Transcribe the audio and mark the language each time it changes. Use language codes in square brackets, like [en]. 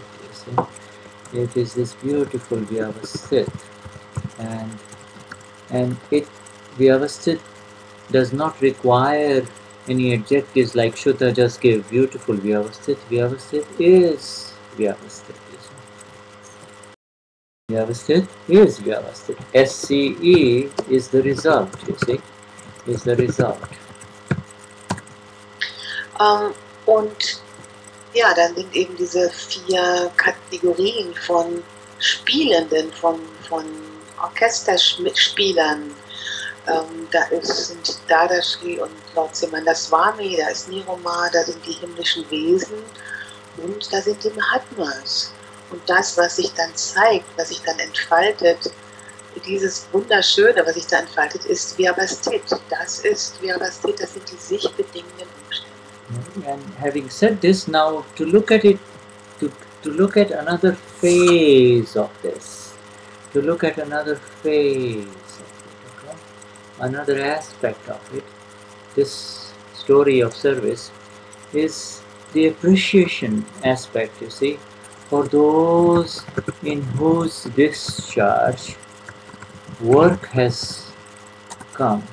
[en] You see? It is this beautiful Vyavasthit, and Vyavasthit does not require any adjectives like Shuddha just gave. Beautiful Vyavasthit. Vyavasthit is Vyavasthit. Vyavasthit is Vyavasthit. SCE is the result, you see, is the result. [de] Und ja, dann sind eben diese vier Kategorien von Spielenden, von Orchesterspielern. Da sind Dadashri und Lord Swami, da ist Niroma, da sind die himmlischen Wesen und da sind die Mahatmas. Und das, was sich dann zeigt, was sich dann entfaltet, dieses Wunderschöne, was sich da entfaltet, ist Vyavasthit. Das ist Vyavasthit, das sind die sich bedingenden Umstände. [en] And having said this, now to look at it, to look at another phase of this, to look at another phase of it, okay? Another aspect of it, this story of service is the appreciation aspect, you see, for those in whose discharge work has come.